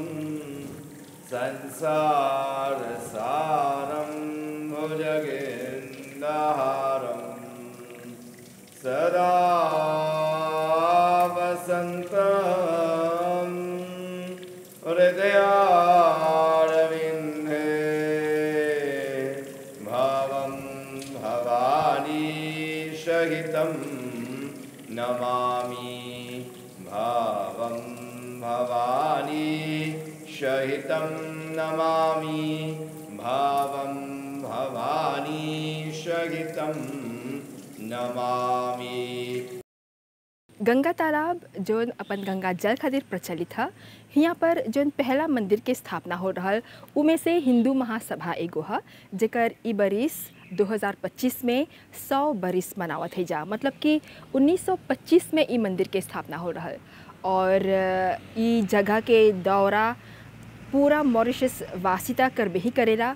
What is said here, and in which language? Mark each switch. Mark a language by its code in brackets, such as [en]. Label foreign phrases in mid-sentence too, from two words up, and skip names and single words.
[sa] संसारसारं भुजगेन्द्रहारं सदा वसन्तं हृदयारविन्दे भवं भवानी सहितं नमामि। भावं भवानी सहितं नमामि। भावं भवानी सहितं नमामि। [bho] गंगा तालाब जोन अपन गंगा जल खातिर प्रचलित है, यहाँ पर जोन पहला मंदिर के स्थापना हो रहा उमें से हिंदू महासभा एगो है, जेकर ई बरिस 2025 में 100 बरिस मनावत है जा। मतलब कि 1925 में ई मंदिर के स्थापना हो रहा, और ई जगह के दौरा पूरा मॉरिशस वासिता करबे ही करेला।